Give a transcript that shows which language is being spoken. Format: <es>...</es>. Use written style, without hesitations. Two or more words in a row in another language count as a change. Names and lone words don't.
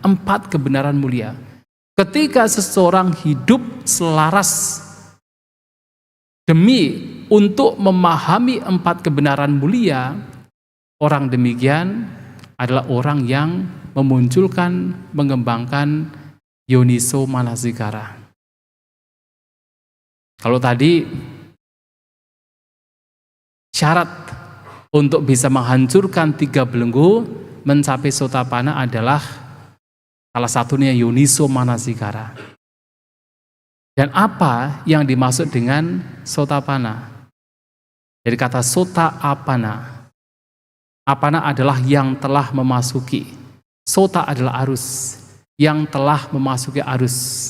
<id>4 kebenaran mulia. Ketika seseorang hidup selaras demi untuk memahami 4 kebenaran mulia, orang demikian adalah orang yang memunculkan, mengembangkan</id> <pi>yoniso manasikara.</pi> <id>Kalau tadi syarat untuk bisa menghancurkan 3 belenggu, mencapai sotapanna adalah salah satunya</id> <pi>yoniso manasikara.</pi> <id>Dan apa yang dimaksud dengan sotapanna? Dari kata</id> <pi>sota apana.</pi> <id>Apana adalah yang telah memasuki. Sota adalah arus. Yang telah memasuki arus.</id>